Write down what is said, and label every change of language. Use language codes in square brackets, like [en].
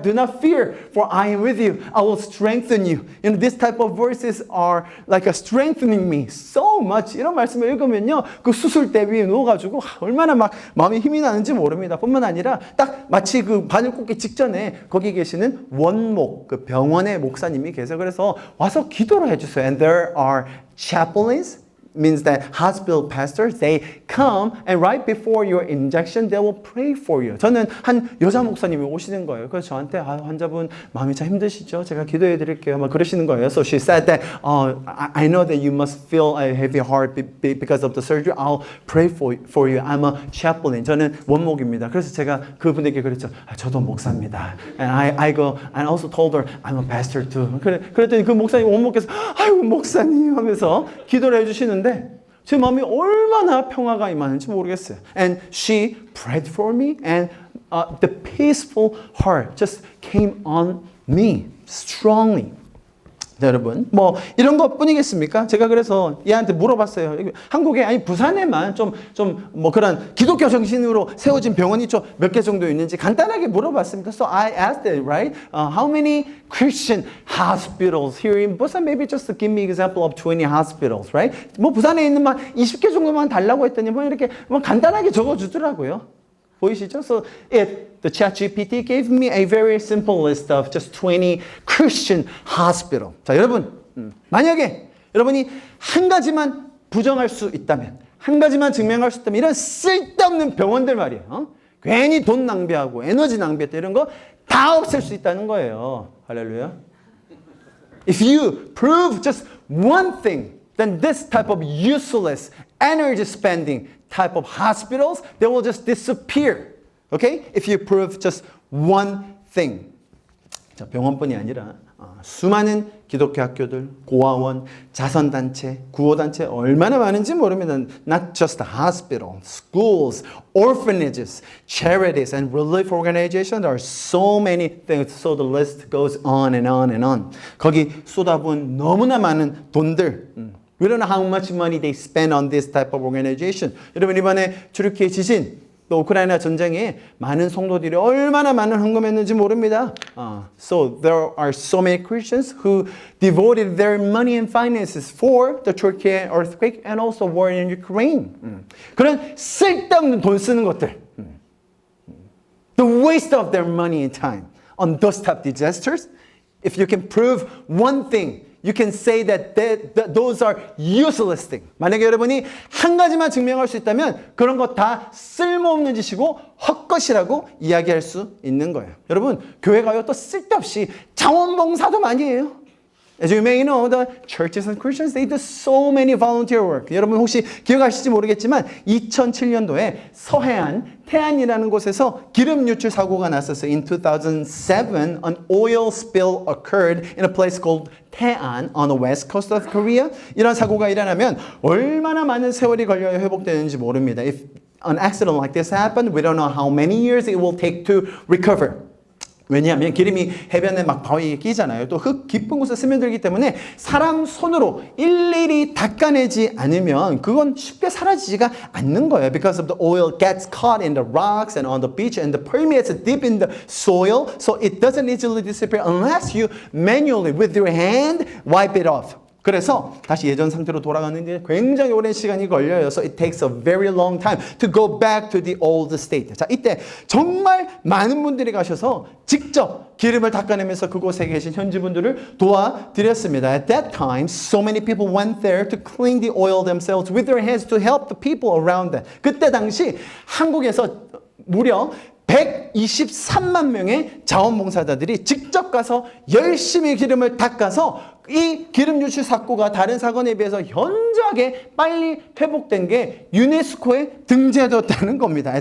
[en] Do not fear, for I am with you. I will strengthen you. You know, this type of verses are like a strengthening me so much. [ko] 이런 말씀을 읽으면요, 그 수술대 위에 누워가지고 얼마나 막 마음에 힘이 나는지 모릅니다. 뿐만 아니라 딱 마치 그 바늘 꽂기 직전에 거기 계시는 원목, 그 병원의 목사님이 계세요. 그래서 와서 기도를 해주세요. [en] And there are chaplains. Means that hospital pastors, they come and right before your injection, they will pray for you. [ko] 저는 한 여자 목사님이 오시는 거예요. 그래서 저한테 환자분 마음이 참 힘드시죠? 제가 기도해 드릴게요. 막 그러시는 거예요. [en] So she said that, I know that you must feel a heavy heart because of the surgery. I'll pray for you. I'm a chaplain. [ko] 저는 원목입니다. 그래서 제가 그분에게 그랬죠. 저도 목사입니다. [en] And I go and also told her I'm a pastor too. [ko] 그랬더니 그 목사님 원목께서 아이고 목사님 하면서 기도를 해주시는. 제 마음이 얼마나 평화가 임하는지 모르겠어요. [en] And she prayed for me and the peaceful heart just came on me strongly. [ko] 네, 여러분 뭐 이런 것뿐이겠습니까? 제가 그래서 얘한테 물어봤어요. 한국에 아니 부산에만 좀 뭐 그런 기독교 정신으로 세워진 병원이 좀 몇 개 정도 있는지 간단하게 물어봤습니다. [en] So I asked it, right? How many Christian hospitals here in Busan? Maybe just to give me example of 20 hospitals, right? [ko] 뭐 부산에 있는 만 20개 정도만 달라고 했더니 뭐 이렇게 뭐 간단하게 적어주더라고요. 보이시죠? [en] So the ChatGPT gave me a very simple list of just 20 Christian hospital. [ko] 자, 여러분, 만약에 여러분이 한 가지만 부정할 수 있다면, 한 가지만 증명할 수 있다면 이런 쓸데없는 병원들 말이에요. 괜히 돈 낭비하고 에너지 낭비했다 이런 거 다 없앨 수 있다는 거예요. 할렐루야. [en] If you prove just one thing, then this type of useless energy spending type of hospitals, they will just disappear. Okay? If you prove just one thing. [ko] 자, 병원뿐이 아니라 수많은 기독교 학교들, 고아원, 자선단체, 구호단체 얼마나 많은지 모릅니다. [en] Not just the hospital, schools, orphanages, charities, and relief organizations. There are so many things. So the list goes on and on and on. [ko] 거기 쏟아부은 너무나 많은 돈들. [en] We don't know how much money they spend on this type of organization. [ko] 여러분 이번에 튀르키예 지진, 또 우크라이나 전쟁에 많은 성도들이 얼마나 많은 헌금했는지 모릅니다. [en] So there are so many Christians who devoted their money and finances for the Turkey earthquake and also war in Ukraine. [ko] 그런 쓸데없는 돈 쓰는 것들. [en] The waste of their money and time on those type of disasters. If you can prove one thing, you can say that those are useless things. [ko] 만약에 여러분이 한 가지만 증명할 수 있다면 그런 거 다 쓸모없는 짓이고 헛것이라고 이야기할 수 있는 거예요. 여러분, 교회가요 또 쓸데없이 자원봉사도 많이 해요. [en] As you may know, the churches and Christians, they do so many volunteer work. [ko] 여러분 혹시 기억하실지 모르겠지만 2007년도에 서해안, 태안이라는 곳에서 기름 유출 사고가 났었어요. [en] In 2007, an oil spill occurred in a place called Taean on the west coast of Korea. [ko] 이런 사고가 일어나면 얼마나 많은 세월이 걸려야 회복되는지 모릅니다. [en] If an accident like this happened, we don't know how many years it will take to recover. [ko] 왜냐하면 기름이 해변에 막 바위에 끼잖아요. 또 흙 깊은 곳에 스며들기 때문에 사람 손으로 일일이 닦아내지 않으면 그건 쉽게 사라지지가 않는 거예요. [en] Because of the oil gets caught in the rocks and on the beach and permeates deep in the soil, so it doesn't easily disappear unless you manually with your hand wipe it off. [ko] 그래서 다시 예전 상태로 돌아가는 게 굉장히 오랜 시간이 걸려요. [en] So it takes a very long time to go back to the old state. [ko] 자, 이때 정말 많은 분들이 가셔서 직접 기름을 닦아내면서 그곳에 계신 현지분들을 도와드렸습니다. [en] At that time, so many people went there to clean the oil themselves with their hands to help the people around them. [ko] 그때 당시 한국에서 무려 123만 명의 자원봉사자들이 직접 가서 열심히 기름을 닦아서 이 기름 유출 사고가 다른 사건에 비해서 현저하게 빨리 회복된 게 유네스코에 등재되었다는 겁니다.